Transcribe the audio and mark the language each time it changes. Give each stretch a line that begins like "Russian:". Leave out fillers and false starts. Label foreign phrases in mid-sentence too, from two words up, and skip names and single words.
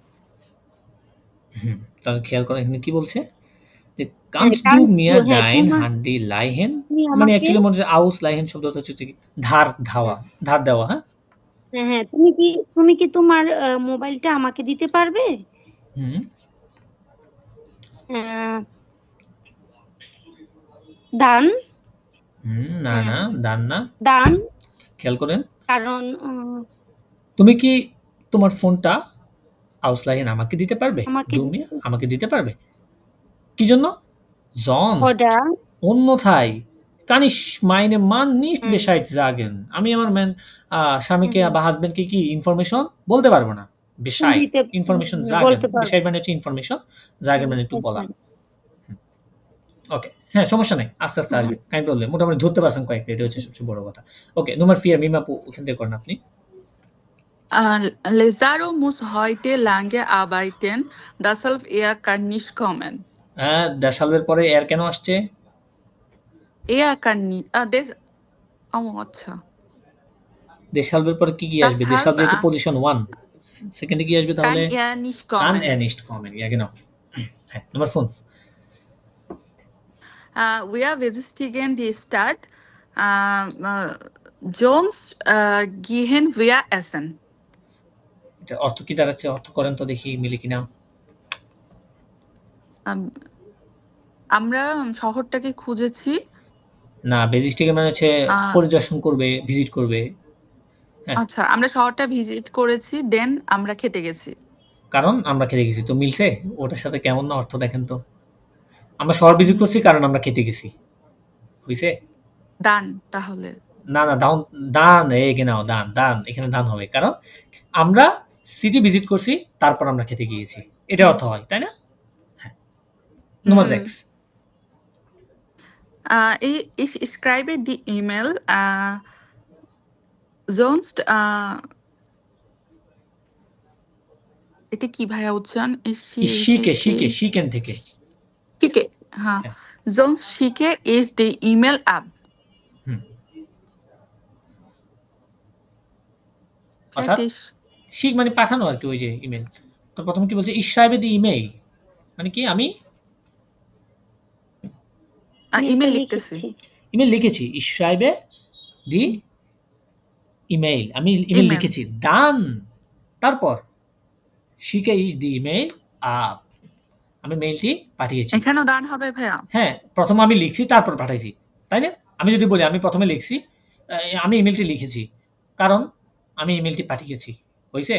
Bangla: তাহলে খেয়াল করেন এখানে কি বলছে, যে
German: kannst du Kannst mir du, হ্যাঁ, dein Handy leihen,
Bangla: তুমি মানে আমাকে, অ্যাকচুয়ালি মনে হচ্ছে ausleihen শব্দটা হচ্ছে কি ধার ধাওয়া, ধার দেওয়া। হ্যাঁ, হ্যাঁ হ্যাঁ, তুমি কি তোমার মোবাইলটা আমাকে দিতে পারবে? হুম, দান, না না, দান না। দান, খেয়াল করেন, কারণ তুমি কি তোমার ফোনটা ausleihen আমাকে দিতে পারবে? আমাকে
German: du mir,
Bangla: আমাকে দিতে পারবে? কি জন্য? sonst, অর্ডার, অন্যথায়
German: kann ich meinem Mann nicht Bescheid sagen,
Bangla: আমি আমার স্বামীকে বা হাজবেন্ডকে কি ইনফরমেশন বলতে পারবো না। Bescheid, ইনফরমেশন sagen, বলতে পারবো। Bescheid মানে হচ্ছে ইনফরমেশন, sagen মানে একটু বলা। ওকে, হ্যাঁ, সমস্যা নেই, আস্তে আস্তে আসবে। আমি বললে মোটামুটি ধরতে পারছেন কয়েকটা, এটা হচ্ছে সবচেয়ে বড় কথা। ওকে, Nummer 4, মিম আপু ওখান থেকে করেন আপনি।
German: Lazaro muss heute lange arbeiten, deshalb er kann nicht kommen.
Bangla: দেশালের পরে এর কেন আসছে?
German: Er kann nicht,
Bangla: আচ্ছা। দেশালের পরে কি আসবে? দেশাল যেহেতু পজিশন 1, সেকেন্ডে কি আসবে তাহলে?
German: Kann er nicht Kann kommen. er nicht kommen, ja genau.
Bangla: হ্যাঁ, Nummer 5.
German: Wir besichtigen die Stadt. Sonst gehen wir essen.
Bangla: এটা অর্থ কি দাঁড়াচ্ছে? অর্থ করেন তো দেখি মিলে কিনা। আমরা শহরটাকে খুঁজেছি। না, বেজিস্টিকে মানে হচ্ছে পরিদর্শন করবে, ভিজিট করবে। আচ্ছা, আমরা শহরটা ভিজিট করেছি, দেন আমরা খেতে গেছি। কারণ আমরা খেতে গেছি, তো মিলছে? ওটার সাথে কেমন না অর্থ দেখেন তো। আমরা শহর ভিজিট করছি কারণ আমরা খেতে গেছি, হইছে? দান তাহলে না না, দান, দান, genau, দান, দান, এখানে দান হবে, কারণ আমরা সিটি ভিজিট করছি, তারপর আমরা খেতে গিয়েছি, এটা অর্থ হয়, তাই না? হ্যাঁ,
German: Nummer 6. Ich schreibe die E-Mail, sonst
Bangla: এটা কি ভাইয়া উচ্চারণ? শিখেন থেকে শিখে, হ্যাঁ,
German: sonst schicke ich die E-Mail ab.
Bangla: অর্থাৎ শিখ মানে পাঠানো আর কি, ওই যে ইমেল। তো প্রথমে কি বলছে?
German: ich schreibe die E-Mail,
Bangla: মানে কি আমি ইমেল লিখতেছি, ইমেল লিখেছি।
German: ich schreibe die
Bangla: ইমেইল, আমি ইমেইল ইমেল লিখেছি, ডান, তারপর
German: schicke ich die E-Mail ab,
Bangla: আমি মেইলটি পাঠিয়েছি। এখানেও দান হবে ভাইয়া? হ্যাঁ, প্রথম আমি লিখছি তারপর পাঠাইছি, তাই না? আমি যদি বলি আমি প্রথমে লিখছি, আমি ইমেলটি লিখেছি, কারণ আমি ইমেলটি পাঠিয়েছি, হয়েছে?